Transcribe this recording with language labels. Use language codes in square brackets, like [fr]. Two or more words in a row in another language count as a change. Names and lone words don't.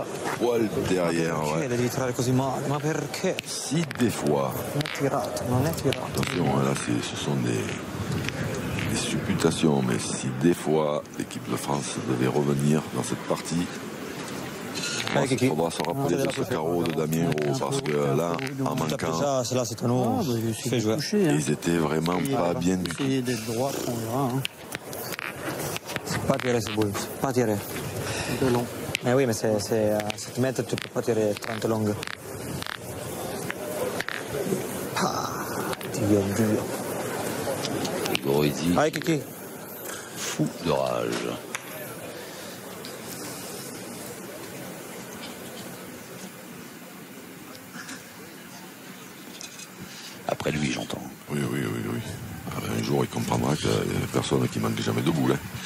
[fr] poil derrière. [it] Perché devi tirare così male? Ma perché? [fr] Si des fois. [it] Non è tirato, non è tirato. [fr] Attention, là ce sont des supputations, mais si des fois l'équipe de France devait revenir dans cette partie, il faudra se rappeler de ce carreau de Damien Hérault, parce que là, en manquant, là c'est à nous. ils étaient vraiment pas bien du tout. Essayer d'être droit, on verra. Hein. C'est pas tirer ce boule, c'est pas tirer. C'est long. Mais oui, mais c'est à 7 mètres, tu peux pas tirer 30 longues. Dio. Diego Rizzi. Allez, Kiki. Fou de rage. après lui, j'entends. Oui. Un jour, il comprendra qu'il y a personne qui manque jamais de boule.